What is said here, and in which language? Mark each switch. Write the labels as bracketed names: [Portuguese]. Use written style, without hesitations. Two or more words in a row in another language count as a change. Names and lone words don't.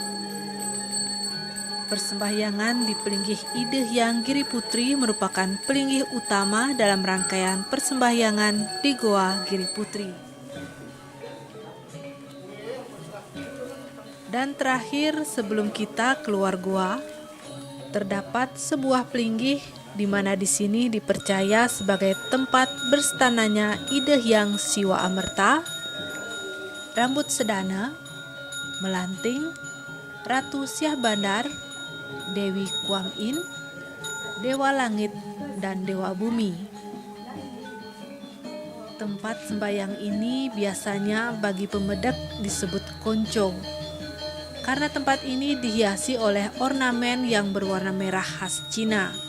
[Indonesian] Persembahyangan di pelinggih Ide Hyang Giriputri merupakan pelinggih utama dalam rangkaian persembahyangan di Goa Giriputri. Dan terakhir sebelum kita keluar goa, terdapat sebuah pelinggih di mana di sini dipercaya sebagai tempat berstananya Ide Hyang Siwa Amerta, Rambut Sedana, Melanting, Ratu Syah Bandar, Dewi Kuang In, Dewa Langit, dan Dewa Bumi. Tempat sembayang ini biasanya bagi pemedek disebut konco, karena tempat ini dihiasi oleh ornamen yang berwarna merah khas Cina.